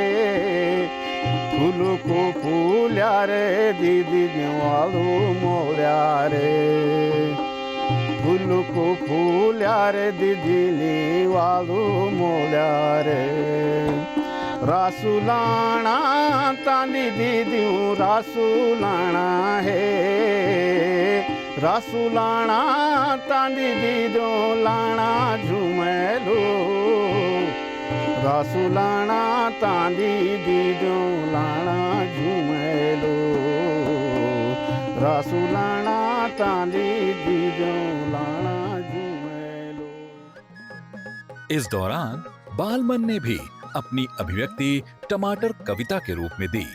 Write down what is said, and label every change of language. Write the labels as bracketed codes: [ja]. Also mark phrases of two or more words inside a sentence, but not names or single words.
[gbm] फूलू को फूल्या रे दीदी नेवालू मोल्या रे फूलू को फूल्या रे दीदी नेवालू मोल्या रे रासुलाना तांदी दीदियों रासुलाना है रासुलाना तांदी दीदियों लाना झूमेलो रासुलाना तांदी दीदियों लाना झूमेलो रासुलाना तांदी दीदियों लाना झूमेलो। [hi] इस दौरान बालमन ने भी अपनी अभिव्यक्ति टमाटर कविता के रूप में दी।